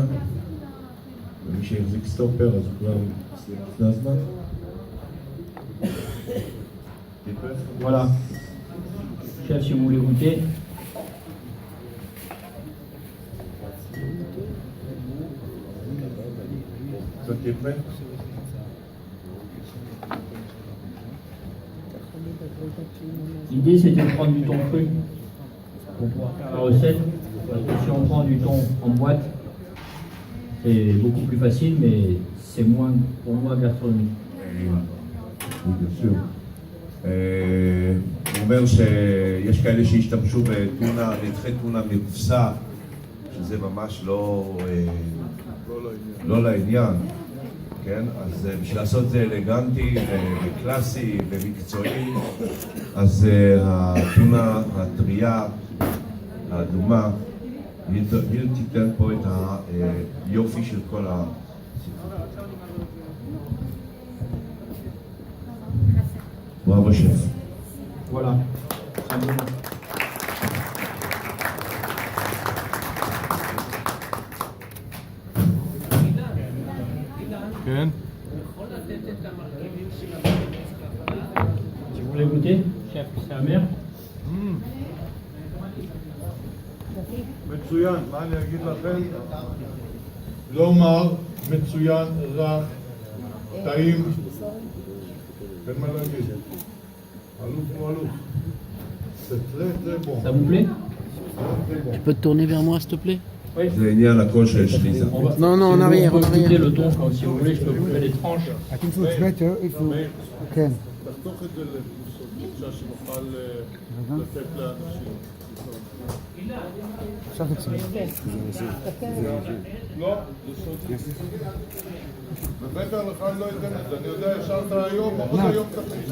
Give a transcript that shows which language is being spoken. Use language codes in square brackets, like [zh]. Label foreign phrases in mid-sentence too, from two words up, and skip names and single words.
[he] ומי שהחזיק סטופר אז הוא כבר סיים לפני הזמן. [fr] Voilà. Chef, si vous voulez goûter. Toi qui es prêt? L'idée c'était de prendre du thon cru pour pouvoir faire la recette. Parce que si on prend du thon en boîte, c'est beaucoup plus facile, mais c'est moins, pour moi, gastronomique. Oui, bien sûr. [he] הוא אומר שיש כאלה שהשתמשו בטונה, נתחי טונה מקופסה, שזה ממש לא לעניין, כן? אז בשביל לעשות את זה אלגנטי וקלאסי ומקצועי, אז הטונה הטריה, האדומה, היא תיתן פה את היופי של כל [fr] Bravo chef. Voilà, simplement. [he] כן? [fr] Si vous voulez goûter, chef, c'est amer. [he] מצוין, מה אני אגיד לכם? לא מר, מצוין, רך, טעים. אין מה להגיד. אלוף הוא אלוף. [fr] זה très bon. Ça vous plaît? Tu peux te tourner vers moi, s'il te plaît? Oui. [he] זה עניין הכל של שליזה. [fr] Non, non, en arrière, en Goûter arrière. le thon, quand, si vous voulez, je peux couper les tranches. [he] רק אם זה [en] better, if you... [he] כן. תחתוך את זה לפרוסות, בבקשה שנוכל לתת לאנשים. עכשיו תקשיב. לא, זה סודי. ובטח לך אני לא אתן את זה, אני יודע, ישרת היום, עוד היום תתחיל.